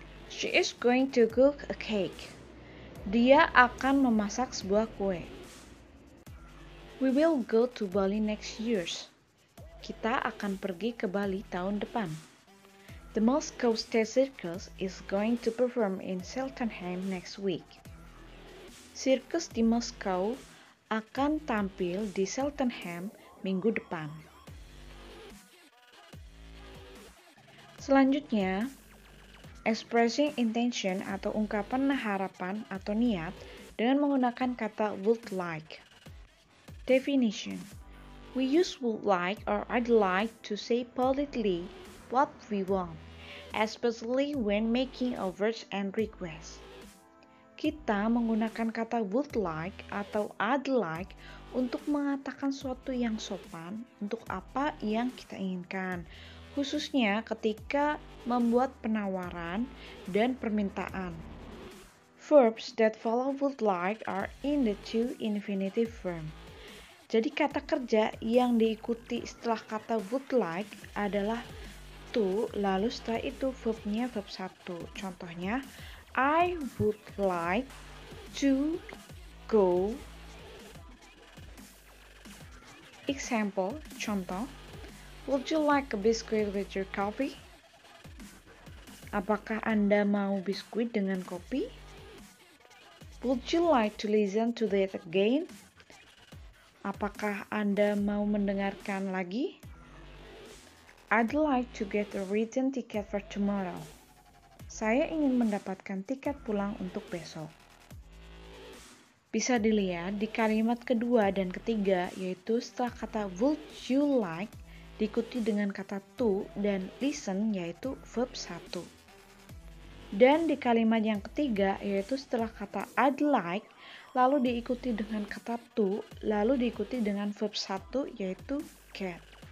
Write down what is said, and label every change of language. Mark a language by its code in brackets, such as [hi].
[en] She is going to cook a cake. [id] Dia akan memasak sebuah kue. [en] We will go to Bali next year. [id] Kita akan pergi ke Bali tahun depan. [en] The Moscow State Circus is going to perform in Cheltenham next week. [id] Sirkus di Moskow akan tampil di Cheltenham minggu depan. Selanjutnya, [en] expressing intention [id] atau ungkapan harapan atau niat dengan menggunakan kata would like. [en] Definition. We use would like or I'd like to say politely what we want, especially when making offers and requests. [id] Kita menggunakan kata would like atau I'd like untuk mengatakan sesuatu yang sopan untuk apa yang kita inginkan, khususnya ketika membuat penawaran dan permintaan. [en] Verbs that follow would like are in the two infinitive form. [id] Jadi kata kerja yang diikuti setelah kata would like adalah to, lalu setelah itu verbnya verb 1. [en] Contohnya, I would like to go. Example, contoh. Would you like a biscuit with your coffee? [id] Apakah Anda mau biskuit dengan kopi? [en] Would you like to listen to that again? [id] Apakah Anda mau mendengarkan lagi? [en] I'd like to get a return ticket for tomorrow. [id] Saya ingin mendapatkan tiket pulang untuk besok. Bisa dilihat di kalimat kedua dan ketiga, yaitu setelah kata would you like diikuti dengan kata to dan listen yaitu verb 1. Dan di kalimat yang ketiga yaitu setelah kata I'd like lalu diikuti dengan kata to lalu diikuti dengan verb 1 yaitu get.